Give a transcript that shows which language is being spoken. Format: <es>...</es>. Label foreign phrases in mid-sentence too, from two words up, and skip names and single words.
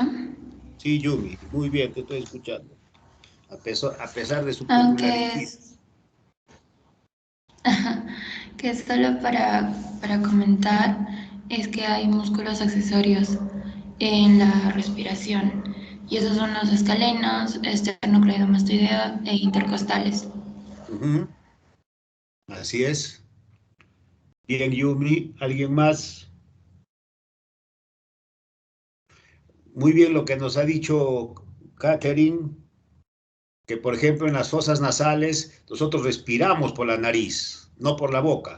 <es>Sí, Yumi, muy bien, te estoy escuchando. A pesar de su Aunque popularidad. que solo para comentar es que hay músculos accesorios en la respiración y esos son los escalenos, esternocleidomastoideo e intercostales. Así es. Bien, Yumi, ¿alguien más? Muy bien lo que nos ha dicho Catherine, que por ejemplo en las fosas nasales nosotros respiramos por la nariz, no por la boca.</es>